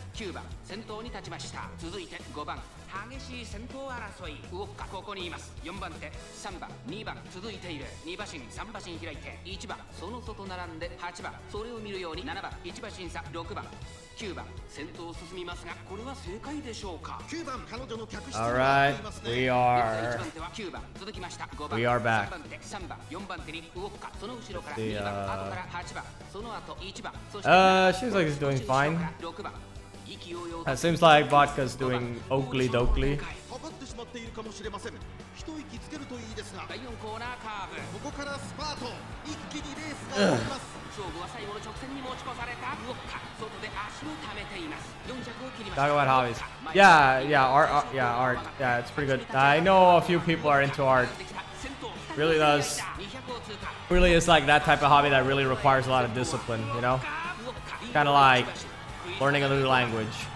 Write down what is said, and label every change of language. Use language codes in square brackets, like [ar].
[ja] 9番先頭に立ちました続いて5番激しい先頭争いウォッカここにいます4番手3番2番続いている2馬身3馬身開いて1番その外並んで8番それを見るように7番1馬身差6番9番先頭を進みますがこれは正解でしょうか 9番彼女の客室 [en] Alright, we are [ja] 1番手は9番続きました5番 [en] We are back. [ja] 3番手3番4番手にウォッカその後ろから2番後から8番その後1番そして [en] seems like he's doing fine. [ja] 6番 [en] It seems like Vodka's doing Oakley Dokley. [ja] かかってしまっているかもしれません一息つけるといいですが第4コーナーカーブここからスパート一気にレースが起きます勝負は最後の直線に持ち越されたウォッカ外で足を溜めています400を切りました [en] Talk about hobbies. Yeah, art. Yeah, it's pretty good. I know a few people are into art. Really does. Really is like that type of hobby that really requires a lot of discipline, you know? Kind of like learning a new language.